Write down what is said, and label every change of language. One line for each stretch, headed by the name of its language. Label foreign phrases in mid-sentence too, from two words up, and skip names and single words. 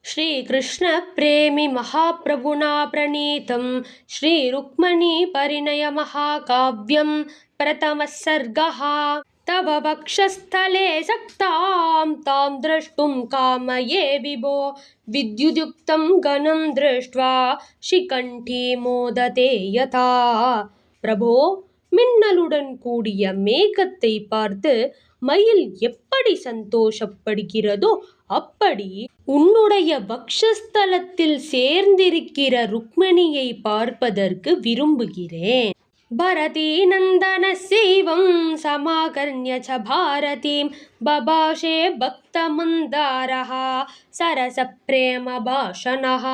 Sanskrit: श्रीकृष्ण प्रेमि महाप्रभुना प्रणीतं श्रीरुक्मिणी परिणय महाकाव्यं प्रथमः सर्गः। तव वक्षस्थले सक्तां तां द्रष्टुं कामये विभो विद्युद्युक्तं गणं दृष्ट्वा शिखण्डी मोदते यथा।
Tamil: பிரபோ, மின்னலுடன் கூடிய மேகத்தை பார்த்து மயில் எப்படி சந்தோஷப்படுகிறதோ அப்படி உன்னுடைய வக்ஷஸ்தலத்தில் சேர்ந்திருக்கிற ருக்மிணியை பார்ப்பதற்கு விரும்புகிறேன்.
Sanskrit: भरति नन्दन चैवं समाकर्ण्य च भारतीं बभाषे भक्त मन्दारः सरस प्रेम भाषणः.